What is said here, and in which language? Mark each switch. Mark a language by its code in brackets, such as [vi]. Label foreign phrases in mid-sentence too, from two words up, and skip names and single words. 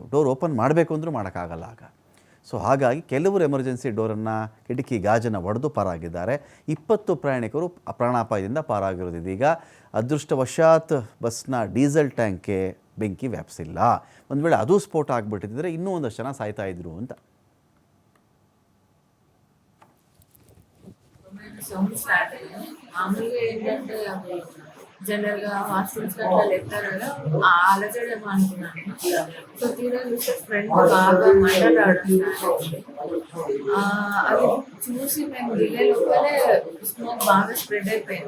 [en] door open [kn] ಮಾಡಬೇಕು ಅಂದರೂ ಮಾಡೋಕ್ಕಾಗಲ್ಲ ಆಗ. ಸೊ ಹಾಗಾಗಿ ಕೆಲವರು ಎಮರ್ಜೆನ್ಸಿ ಡೋರನ್ನು, ಕಿಟಕಿ ಗಾಜನ್ನು ಒಡೆದು ಪಾರಾಗಿದ್ದಾರೆ. 20 ಪ್ರಯಾಣಿಕರು ಪ್ರಾಣಾಪಾಯದಿಂದ ಪಾರಾಗಿರೋದು. ಇದೀಗ ಅದೃಷ್ಟವಶಾತ್ ಬಸ್ನ ಡೀಸೆಲ್ ಟ್ಯಾಂಕ್ಗೆ ಬೆಂಕಿ ವ್ಯಾಪಿಸಿಲ್ಲ. ಒಂದು ವೇಳೆ ಅದು ಸ್ಫೋಟ ಆಗಿಬಿಟ್ಟಿದ್ರೆ ಇನ್ನೂ ಒಂದಷ್ಟು ಜನ ಸಾಯ್ತಾ ಇದ್ರು ಅಂತ. [te] మామూలుగా ఏంటంటే అవి జనరల్గా హాస్టల్స్ అట్లా లెక్కారಲ್ಲ అలజడేమో అనుకున్నాను. సో తీరా చూస్తే ఫ్రెండ్ బాగా మంటలు రావడం అది చూసి మేము దిగే లోపలే స్మోక్ బాగా స్ప్రెడ్ అయిపోయింది.